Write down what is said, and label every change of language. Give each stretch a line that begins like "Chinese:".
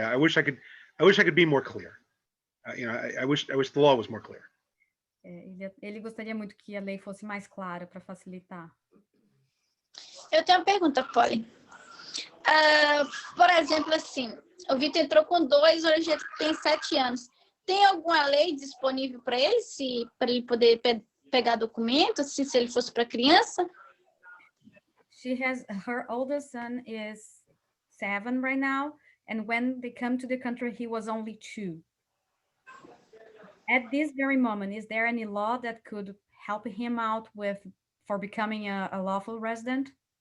English: I wish I could be more clear. I wish the law was more clear.
Portuguese: Ele gostaria muito que a lei fosse mais clara para facilitar. Eu tenho uma pergunta, Colin. Por exemplo, assim, o Vitor entrou com 2, hoje ele tem 7 anos. Tem alguma lei disponível para ele, para ele poder pegar documentos, se ele fosse para criança?
English: Her oldest son is 7 right now, and when they come to the country, he was only 2. At this very moment, is there any law that could help him out for becoming a lawful resident?